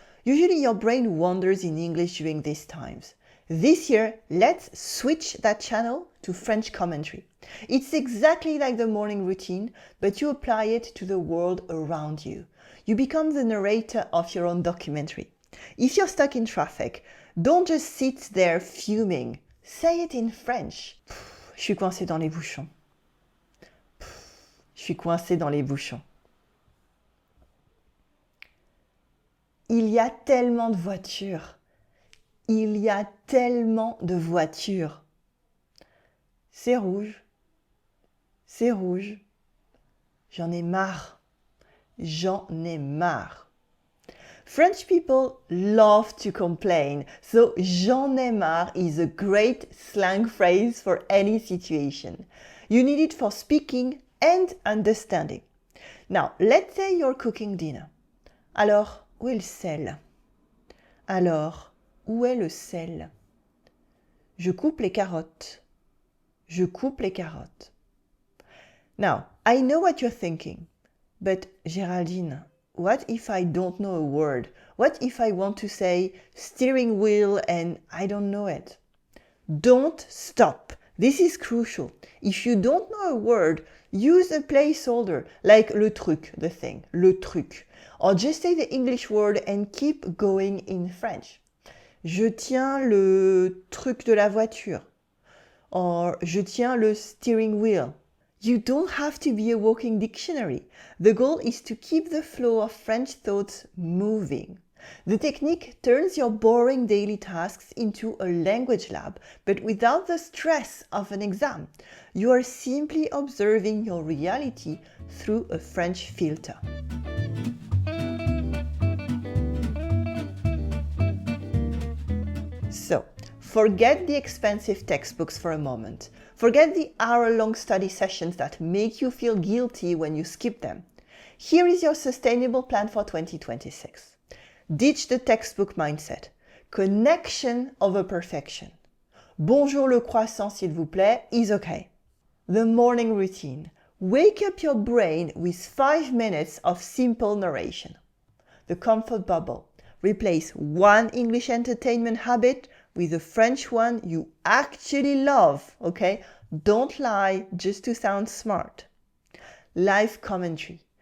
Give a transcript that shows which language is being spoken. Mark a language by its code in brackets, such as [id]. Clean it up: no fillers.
[en] Usually your brain wanders in English during these times. This year, let's switch that channel to French commentary. It's exactly like the morning routine, but you apply it to the world around you. You become the narrator of your own documentary. If you're stuck in traffic, don't just sit there fuming. Say it in French. [fr] Je suis coincé dans les bouchons. Je suis coincé dans les bouchons. Il y a tellement de voitures. Il y a tellement de voitures. C'est rouge. C'est rouge. J'en ai marre. J'en ai marre. [en] French people love to complain, so [fr] j'en ai marre [en] is a great slang phrase for any situation. You need it for speaking and understanding. Now, let's say you're cooking dinner. [fr] Alors, où est le sel? Alors, où est le sel? Je coupe les carottes. Je coupe les carottes. [en] Now, I know what you're thinking, but Géraldine, what if I don't know a word? What if I want to say steering wheel and I don't know it? Don't stop. This is crucial. If you don't know a word, use a placeholder like [fr] le truc, [en] the thing, le truc. Or just say the English word and keep going in French. [fr] Je tiens le truc de la voiture. Or je tiens le [en] steering wheel. You don't have to be a walking dictionary. The goal is to keep the flow of French thoughts moving. The technique turns your boring daily tasks into a language lab, but without the stress of an exam. You are simply observing your reality through a French filter. So, forget the expensive textbooks for a moment. Forget the hour-long study sessions that make you feel guilty when you skip them. Here is your sustainable plan for 2026. Ditch the textbook mindset. Connection over perfection. [fr] Bonjour le croissant s'il vous plaît [en] is okay. The morning routine. Wake up your brain with 5 minutes of simple narration. The comfort bubble. Replace one English entertainment habit with a French one you actually love, okay? Don't lie just to sound smart. Life commentary.